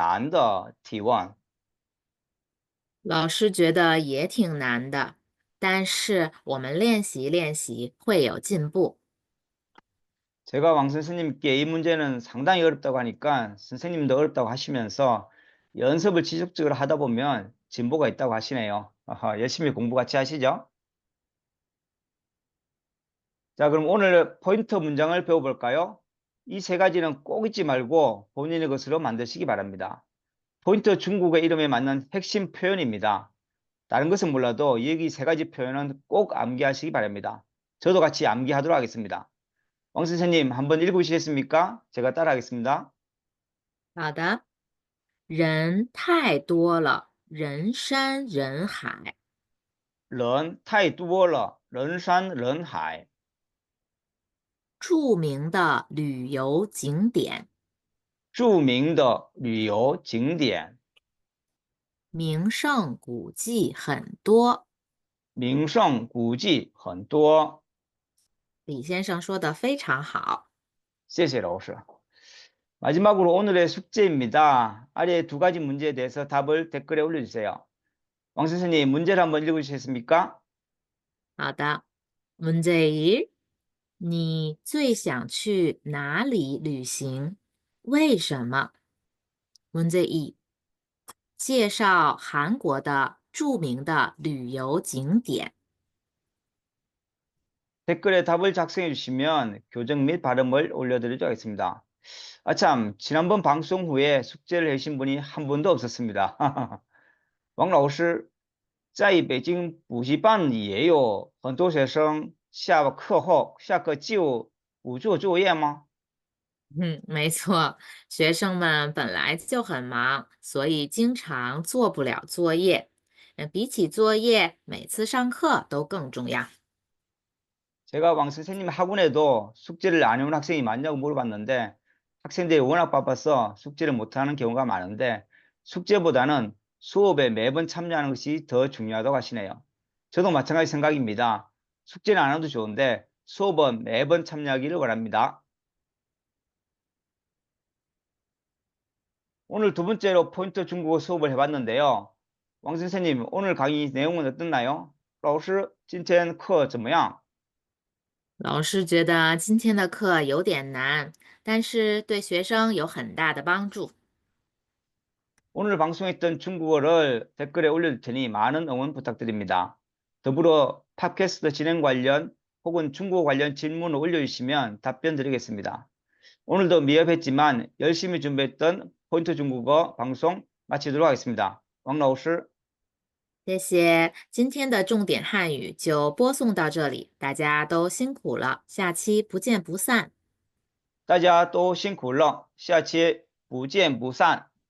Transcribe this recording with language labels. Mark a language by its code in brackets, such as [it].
[zh] 老师，我觉得这个问题有点难，我也没想到这么难的提问。老师觉得也挺难的，但是我们练习练习会有进步。 [ko] 제가 왕 선생님께 이 문제는 상당히 어렵다고 하니까 선생님도 어렵다고 하시면서 연습을 지속적으로 하다 보면 진보가 있다고 하시네요. 열심히 공부 같이 하시죠. 자, 그럼 오늘 포인트 문장을 배워볼까요? 이 세 가지는 꼭 잊지 말고 본인의 것으로 만드시기 바랍니다. 포인트 중국어 이름에 맞는 핵심 표현입니다. 다른 것은 몰라도 여기 세 가지 표현은 꼭 암기하시기 바랍니다. 저도 같이 암기하도록 하겠습니다. 왕 선생님 한번 읽어주시겠습니까? 제가 따라하겠습니다. [zh] 好的，人太多了，人山人海，人太多了，人山人海，著名的旅游景点、著名的旅游景点、名胜古迹很多。名胜古迹很多。李先生说的非常好。谢谢老师。 [ko] 마지막으로 오늘의 숙제입니다. 아래 두 가지 문제에 대해서 답을 댓글에 올려주세요. 왕 선생님, 문제를 한번 읽어주시겠습니까? [zh] 好的， [ko] 문제 1， [zh] 你最想去哪里旅行？为什么？ [ko] 문제 2， [zh] 介绍韩国的著名的旅游景点。 [ko] 댓글에 답을 작성해 주시면 교정 및 발음을 올려드리도록 하겠습니다. 아참, 지난번 방송 후에 숙제를 해주신 분이 한 분도 없었습니다. [zh] 王老师在北京补习班也有很多学生下课后下课就不做作业吗？没错，学生们本来就很忙，所以经常做不了作业。比起作业，每次上课都更重要。 [ko] 제가 왕 선생님 학원에도 숙제를 안 해온 학생이 많냐고 물어봤는데 학생들이 워낙 바빠서 숙제를 못하는 경우가 많은데 숙제보다는 수업에 매번 참여하는 것이 더 중요하다고 하시네요. 저도 마찬가지 생각입니다. 숙제는 안 해도 좋은데 수업은 매번 참여하기를 바랍니다. 오늘 두 번째로 포인트 중국어 수업을 해봤는데요. 왕 선생님, 오늘 강의 내용은 어떻나요? [zh] 老师今天课怎么样？老师觉得今天的课有点难，但是对学生有很大的帮助。 [ko] 오늘 방송했던 중국어를 댓글에 올려둘 테니 많은 응원 부탁드립니다. 더불어 팟캐스트 진행 관련 혹은 중국어 관련 질문을 올려주시면 답변 드리겠습니다. 오늘도 미흡했지만 열심히 준비했던 포인트 중국어 방송 마치도록 하겠습니다. 왕老师 [zh] 谢谢，今天的重点汉语就播送到这里，大家都辛苦了，下期不见不散。大家都辛苦了，下期不见不散。